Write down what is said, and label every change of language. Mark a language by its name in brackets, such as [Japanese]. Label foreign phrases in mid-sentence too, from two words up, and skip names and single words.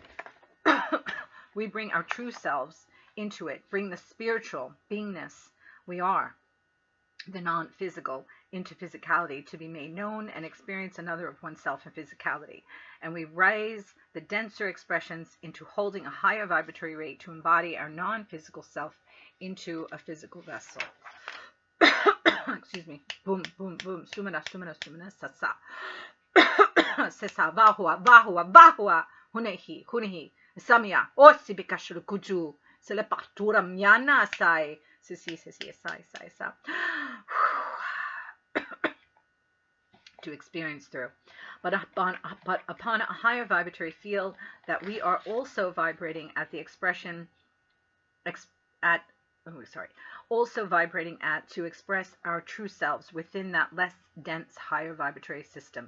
[English] We bring our true selves into it, bring the spiritual beingness we are, the non-physical, into physicality to be made known and experience another of oneself in physicality. And we raise the denser expressions into holding a higher vibratory rate to embody our non-physical self into a physical vessel. excuse me, boom, boom, boom, sumana, sumana, sumana, sasa, sesa, bahua, bahua, bahua, hunehi, hunehi, samia, osibikashuru kuju, selepatura miana, sai, sisi, sai, sai, sai, to experience through. But upon a higher vibratory field, that we are also vibrating at the expression, also vibrating at to express our true selves within that less dense, higher vibratory system.